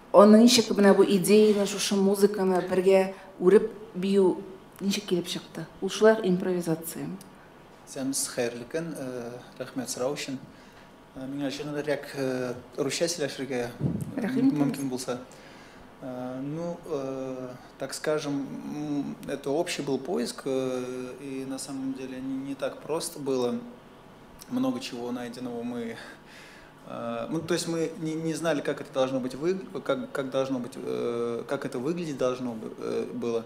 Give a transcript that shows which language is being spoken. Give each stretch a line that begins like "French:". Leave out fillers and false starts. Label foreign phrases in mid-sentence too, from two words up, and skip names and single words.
Tatar: Аны ничек менә бу идеяны, шушы музыканы бергә үреп бию ничек килеп чыкты? Ул шулай импровизация. Сәміз хәерле көн, рәхмәт сорау өчен. Миңа җиңелрәк русча сөйләшергә мөмкин булса.
Russian: Ну, так скажем, это общий был поиск, и на самом деле не так просто было. Много чего найденного мы... то есть мы не знали, как это должно быть, как это выглядеть должно было.